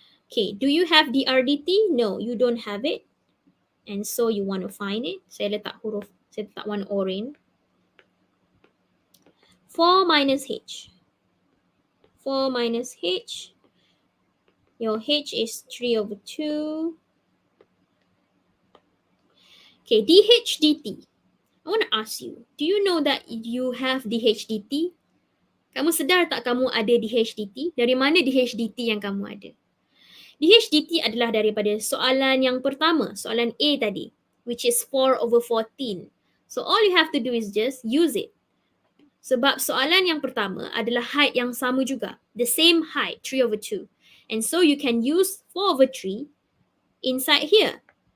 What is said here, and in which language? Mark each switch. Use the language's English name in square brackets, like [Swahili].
[English] Okay, do you have the RDT? No, you don't have it. And so you want to find it. [Malay] Saya letak warna orange. [English] 4 minus H. 4 minus H. Your H is 3 over 2. Okay, dH dt. I want to ask you, do you know that you have dH dt? [Malay] Kamu sedar tak kamu ada dH dt? Dari mana dH dt yang kamu ada? dH dt adalah daripada soalan yang pertama, soalan A tadi, [English] which is 4 over 14. So all you have to do is just use it. [Malay] Sebab soalan yang pertama adalah height yang sama juga. [English] The same height, 3 over 2. And so you can use 4 over 3 inside here.